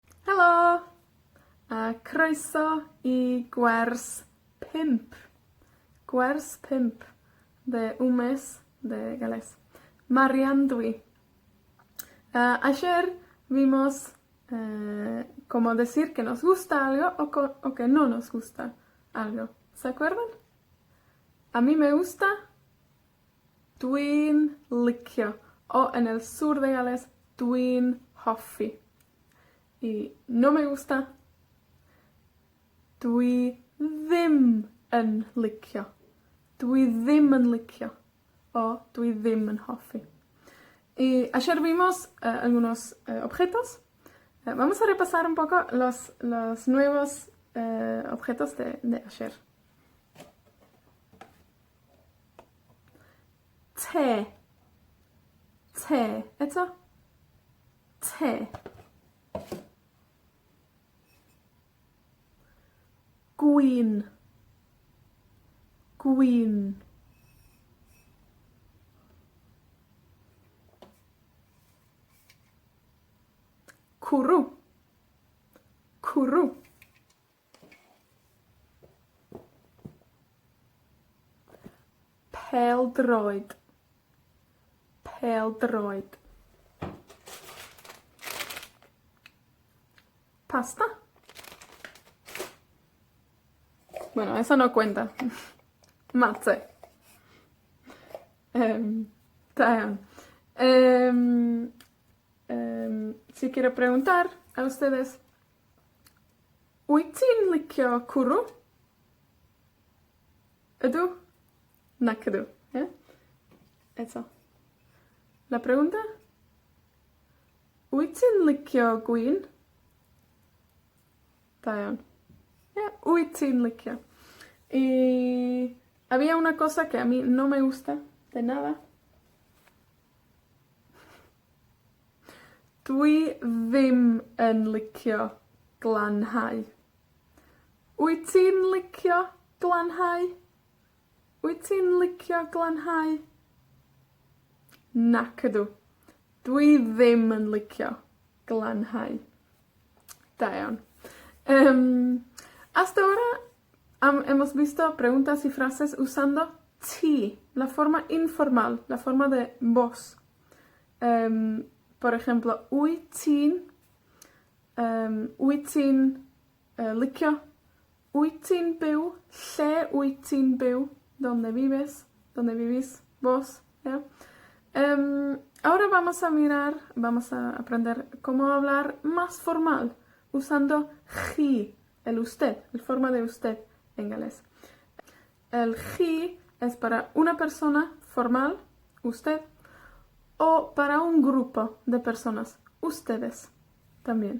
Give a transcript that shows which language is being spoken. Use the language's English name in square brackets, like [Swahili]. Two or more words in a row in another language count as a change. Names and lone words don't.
[Welsh] Helo! Croeso I gwers 5. [Spanish] Gwers 5 de un mes de galés. [Welsh] Marian dwi. [Spanish] Ayer vimos cómo decir que nos gusta algo o que no nos gusta algo. ¿Se acuerdan? A mí me gusta [Welsh] dwi'n licio. [Spanish] O en el sur de Gales, [Welsh] dwi'n hoffi. [Spanish] Y no me gusta [Welsh] dwi ddim yn licio. Dwi ddim yn licio. O dwi ddim yn hoffi. [Spanish] Y ayer vimos algunos objetos. Vamos a repasar un poco los nuevos objetos de ayer. [Welsh] Te. Te. ¿Esto? Te. Gwyn. Gwyn. Cwrw. Cwrw. Pêl-droed. Pêl-droed. Pasta. [Spanish] Bueno, eso no cuenta. Matze. Si quiero preguntar a ustedes, [Welsh] wyt ti'n licio cwrw? Ydw? Nac ydw. [Spanish] Eso. La pregunta? [Welsh] Wyt ti'n licio gwyn? Da iawn. Wyt ti'n licio. [Spanish] Y había una cosa que a mí no me gusta de nada. [Welsh] Dwi ddim yn licio glanhau. Wyt ti'n licio glanhau? Wyt ti'n licio glanhau? Nac ydw. Dwi ddim yn licio glanhau. Da iawn. [Spanish] Hasta ahora hemos visto preguntas y frases usando ti, la forma informal, la forma de voz. Por ejemplo, [Welsh] wyt ti'n licio, wyt ti'n byw, lle wyt ti'n byw, [Spanish] donde vives, donde vivís vos. ¿Ya? Ahora vamos a aprender cómo hablar más formal, usando chi, el usted, la forma de usted en galés. El chi es para una persona formal, usted, o para un grupo de personas, ustedes también.